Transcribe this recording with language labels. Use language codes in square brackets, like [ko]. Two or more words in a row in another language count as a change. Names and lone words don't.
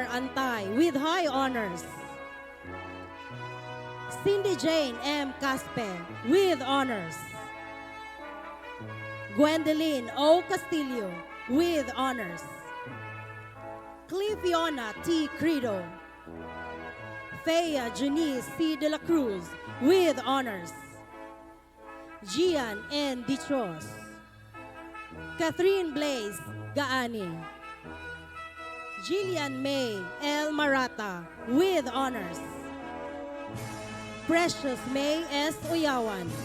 [en] Antay with high honors. Cindy Jane M. Caspe with honors. Gwendolyn O. Castillo with honors. Cliviona T. Credo. Fea Janice C. De la Cruz with honors. Gian N. Dichos. Catherine Blaze Gaani. Jillian May L. Marata with honors. Precious May S. Oyawan.